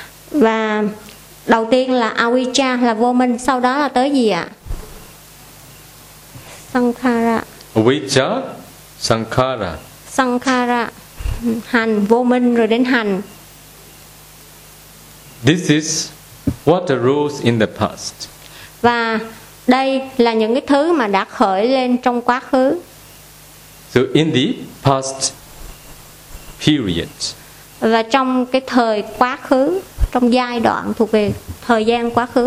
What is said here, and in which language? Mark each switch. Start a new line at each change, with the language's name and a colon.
Vietnamese: Và đầu tiên là avijja là vô minh, sau đó là tới gì ạ?
Pali: Sankhara. Avijja, sankhara.
Vietnamese: Sankhara, hành, vô minh rồi đến hành.
English: This is what arose in the past.
Vietnamese: Và đây là những cái thứ mà đã khởi lên trong quá khứ.
English: So in the past period.
Vietnamese: Và trong cái thời quá khứ, trong giai đoạn thuộc về thời gian quá khứ.